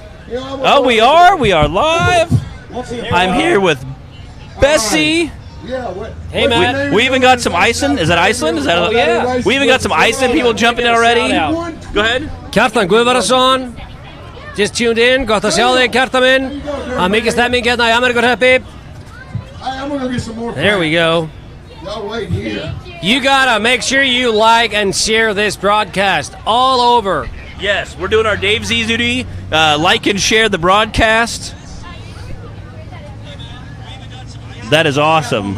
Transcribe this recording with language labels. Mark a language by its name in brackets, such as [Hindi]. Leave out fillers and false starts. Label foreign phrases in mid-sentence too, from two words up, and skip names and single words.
[English] You know, Oh, we are. We are live. I'm here with Bessie. Yeah, what? Hey, Matt. We even got some Iceland. Is that Iceland? Is that? Oh, yeah. We even got some Iceland people jumping in already. Shout Go ahead. Kjartan Guðvarason just tuned in. [Icelandic] Gott að sjá þig, Kjartan minn. Mikið stemming hérna í Ameríkuhreppi. [English] I'm gonna go get some more. There we go. Y'all wait here. You gotta make sure you like and share this broadcast all over. Yes, we're doing our Dave Z duty. Like and share the broadcast. That is awesome.